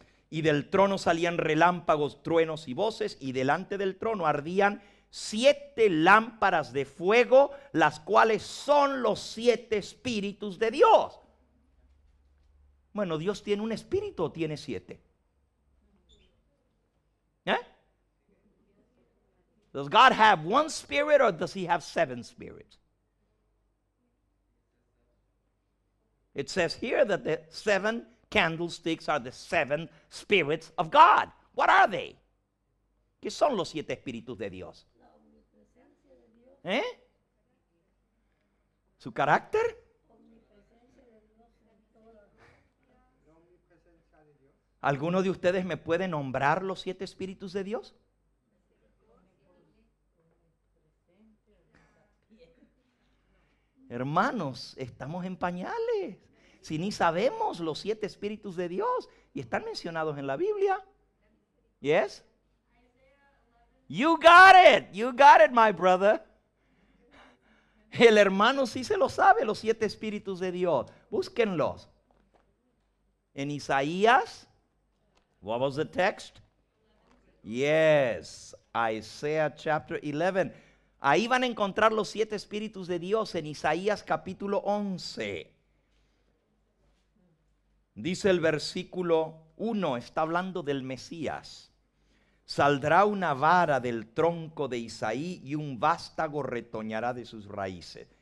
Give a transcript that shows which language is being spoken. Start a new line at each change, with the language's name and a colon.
Spanish: Y del trono salían relámpagos, truenos y voces, y delante del trono ardían 7 lámparas de fuego, las cuales son los 7 espíritus de Dios. Bueno, ¿Dios tiene un espíritu o tiene 7?
English: Does God have one spirit or does he have 7 spirits? It says here that the 7 candlesticks are the 7 spirits of God. What are they?
Spanish: ¿Qué son los 7 espíritus de Dios? ¿Su carácter? ¿Alguno de ustedes me puede nombrar los 7 espíritus de Dios? Hermanos, estamos en pañales. Si ni sabemos los 7 espíritus de Dios y están mencionados en la Biblia.
English: Yes? You got it, my brother.
Spanish: El hermano sí se lo sabe, los 7 espíritus de Dios. Búsquenlos.
English: En Isaías, what was the text? Yes, Isaiah chapter 11.
Spanish: Ahí van a encontrar los 7 espíritus de Dios en Isaías capítulo 11. Dice el versículo 1, está hablando del Mesías. Saldrá una vara del tronco de Isaí y un vástago retoñará de sus raíces.